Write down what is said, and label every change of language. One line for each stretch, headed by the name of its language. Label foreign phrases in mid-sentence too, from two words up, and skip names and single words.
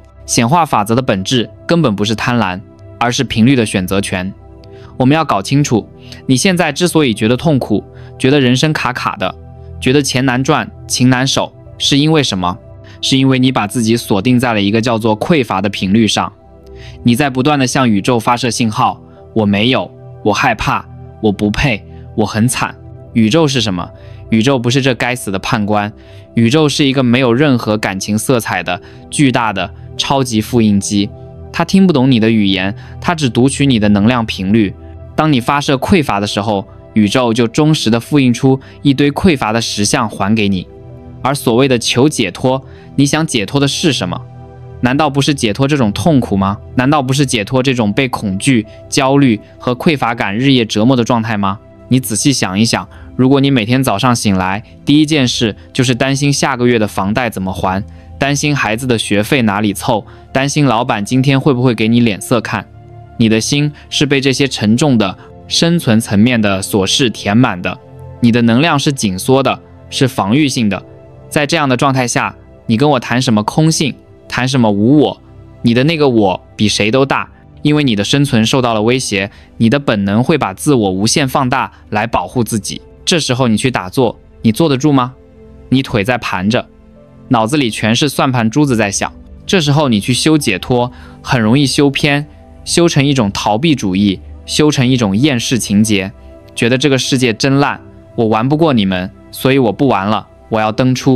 Chinese: 顯化法則的本質根本不是貪婪，而是頻率的選擇權。我們要搞清楚，你現在之所以覺得痛苦，覺得人生卡卡的，覺得錢難賺、情難守，是因為什麼？是因為你把自己鎖定在了一個叫做匱乏的頻率上。你在不斷地向宇宙發射信號，我沒有，我害怕，我不配，我很慘。宇宙是什麼？宇宙不是這該死的判官，宇宙是一個沒有任何感情色彩的巨大的超級複印機，它聽不懂你的語言，它只讀取你的能量頻率。當你發射匱乏的時候，宇宙就忠實地複印出一堆匱乏的實相還給你。而所謂的求解脫，你想解脫的是什麼？難道不是解脫這種痛苦嗎？難道不是解脫這種被恐懼、焦慮和匱乏感日夜折磨的狀態嗎？你仔細想一想，如果你每天早上醒來，第一件事就是擔心下個月的房貸怎麼還，擔心孩子的學費哪裡湊，擔心老闆今天會不會給你臉色看，你的心是被這些沉重的生存層面的瑣事填滿的。你的能量是緊縮的，是防禦性的。在這樣的狀態下，你跟我談什麼空性，談什麼無我，你的那個我比誰都大，因為你的生存受到了威脅，你的本能會把自我無限放大來保護自己。這時候你去打坐，你坐得住嗎？你腿在盤着，腦子裡全是算盤珠子在響。這時候你去修解脫，很容易修偏，修成一種逃避主義，修成一種厭世情節，覺得這個世界真爛，我玩不過你們，所以我不玩了，我要登出。